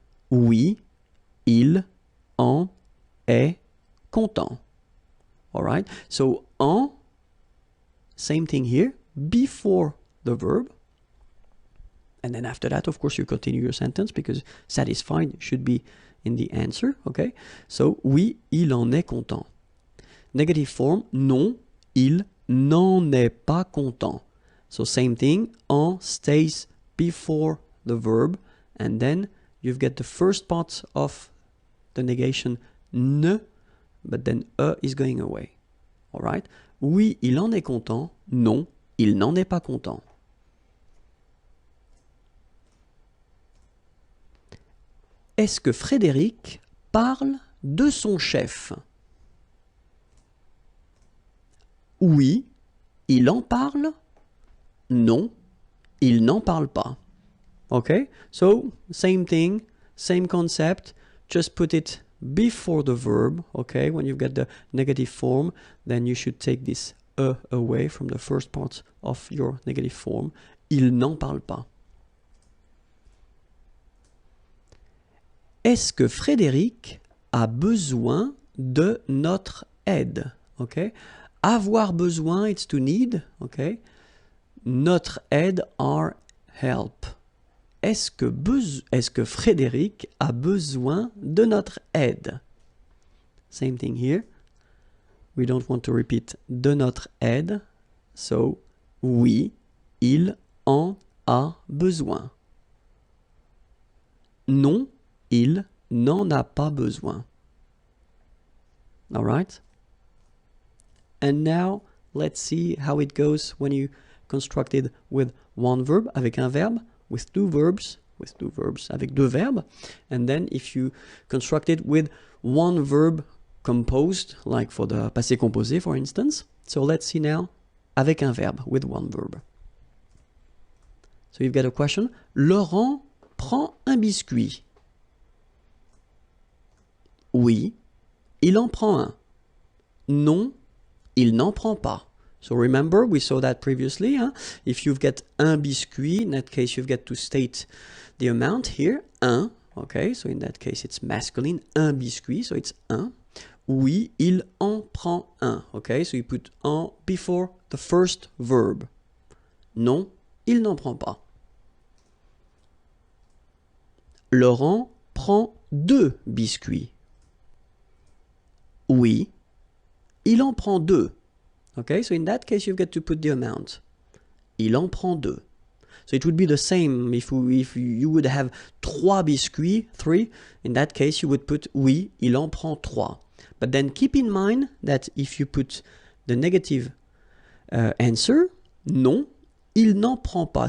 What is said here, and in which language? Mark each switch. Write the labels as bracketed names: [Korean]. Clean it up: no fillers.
[French] Oui, il en est content. [English] All right, so en, same thing here, before the verb, and then after that, of course, you continue your sentence because satisfied should be in the answer. [French] Okay, so oui, il en est content. [English] Negative form, [French] non, il n'en est pas content. [English] So same thing, en stays before the verb, and then you've got the first part of the negation ne, but then is going away. All right? [French] Oui, il en est content. Non, il n'en est pas content. Est-ce que Frédéric parle de son chef? Oui, il en parle. Non, il n'en parle pas. [English] Okay? So, same thing, same concept, just put it before the verb, okay? When you've got the negative form, then you should take this away from the first part of your negative form. [French] Il n'en parle pas. Est-ce que Frédéric a besoin de notre aide? [English] Okay? [French] Avoir besoin, [English] it's to need. Okay? [French] Notre aide, [English] our help. [French] Est-ce que Frédéric a besoin de notre aide? [English] Same thing here. We don't want to repeat [French] de notre aide. So, oui, il en a besoin. Non, il n'en a pas besoin. [English] All right? And now, let's see how it goes when you construct it with one verb, [French] avec un verbe, [English] with two verbs, [French] avec deux verbes. [English] And then if you construct it with one verb composed, like for the passé composé, for instance. So let's see now, [French] avec un verbe, [English] with one verb. So you've got a question. [French] Laurent prend un biscuit. Oui, il en prend un. Non, il n'en prend pas. [English] So remember, we saw that previously. Huh? If you've got [French] un biscuit, [English] in that case, you've got to state the amount here. Un, okay, so in that case, it's masculine. [French] Un biscuit, [English] so it's [French] un. Oui, il en prend un. [English] Okay, so you put en before the first verb. [French] Non, il n'en prend pas. Laurent prend deux biscuits. Oui, il en prend deux. [English] Okay, so in that case, you've got to put the amount. [French] Il en prend deux. [English] So it would be the same if you would have trois biscuits, three. In that case, you would put [French] oui, il en prend trois. [English] But then keep in mind that if you put the negative answer, [French] non, il n'en prend pas.